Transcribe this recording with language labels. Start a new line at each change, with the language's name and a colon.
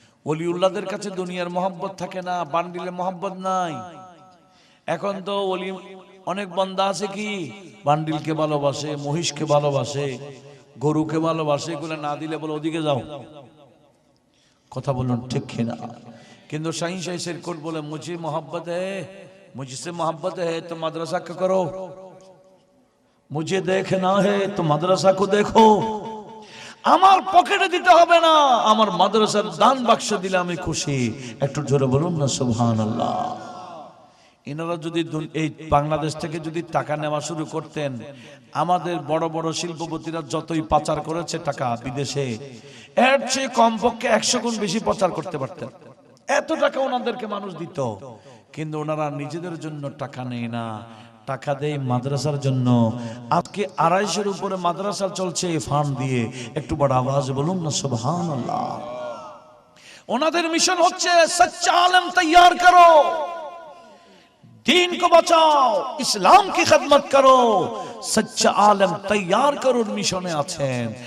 Bangla: ওলিউল্লাহদের কাছে দুনিয়ার মহব্বত থাকে না, বান্ডিলে মহব্বত নাই। এখন তো ওলি অনেক বান্দা আছে কি বান্ডিলকে ভালোবাসে, মহিষকে ভালোবাসে, গরুকে ভালোবাসে। এগুলো না দিলে বলে ওদিকে যাও, কথা বলুন ঠিক কিনা? কিন্তু শাহিন শাহ সিরকুট বলে
Hindi: মুঝে मोहब्बत है, मुझसे मोहब्बत है तो मदरसा को करो, मुझे देखना है तो मदरसा को देखो।
Bangla: আমার পকেটে দিতে হবে না, আমার মাদ্রাসার দান বাক্স দিলে আমি খুশি। একটু জোরে বলুন না সুবহানাল্লাহ। ইনারা যদি এই বাংলাদেশ থেকে যদি টাকা নেওয়া শুরু করতেন, আমাদের বড় বড় শিল্পপতিরা যতই পাচার করেছে টাকা বিদেশে, এর চেয়ে কমপক্ষে 100 গুণ বেশি পাচার করতে পারতেন। এত টাকা ওনাদেরকে মানুষ দিত, কিন্তু ওনারা নিজেদের জন্য টাকা নেয় না, টাকা দেয় মাদ্রাসার জন্য। আজকে 250-এর উপরে মাদ্রাসা চলছে ফান্ড দিয়ে। একটু বড় আওয়াজ বলুন না সুবহানাল্লাহ। ওনাদের মিশন হচ্ছে
Hindi: সচ্চা আলেম তৈয়ার করো, दीन को बचाओ, इस्लाम की खिदमत करो, सच्चा आलम तैयार करो मिशने आছেন।